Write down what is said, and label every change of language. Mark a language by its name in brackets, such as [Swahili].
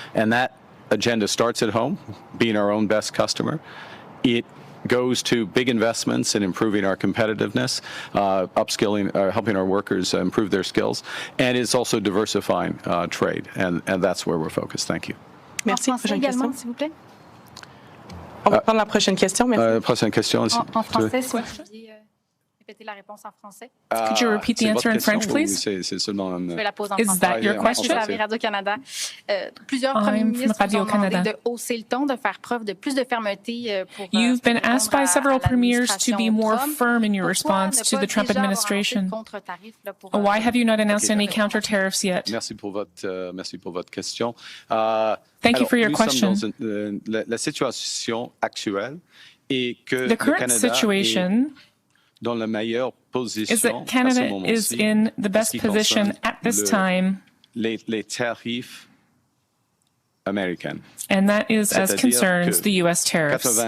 [English] And that agenda starts at home, being our own best customer. It goes to big investments in improving our competitiveness, upskilling, helping our workers improve their skills, and it's also diversifying trade. And that's where we're focused. Thank you. [French] Merci. Prochaine question, s'il vous plaît. On va prendre la prochaine question. Merci. Prochaine question. En français, si vous pouviez répéter la réponse en français. [English] Could you repeat the answer in French, please? [French] Je vais la poser en français. [English] Is that your question? [French] Radio-Canada. Plusieurs premiers ministres vous ont demandé de hausser le ton, de faire preuve de plus de fermeté pour [English] You've been asked by several premiers to be more firm in your response to the Trump administration. Why have you not announced any counter tariffs yet? [French] Merci pour votre question. [English] Thank you for your question. [French] La situation actuelle est que [English] the current situation [French] dans la meilleure position [English] is that Canada is in the best position at this time, [French] les tarifs américains. [English] And that is as concerns the U.S. tariffs.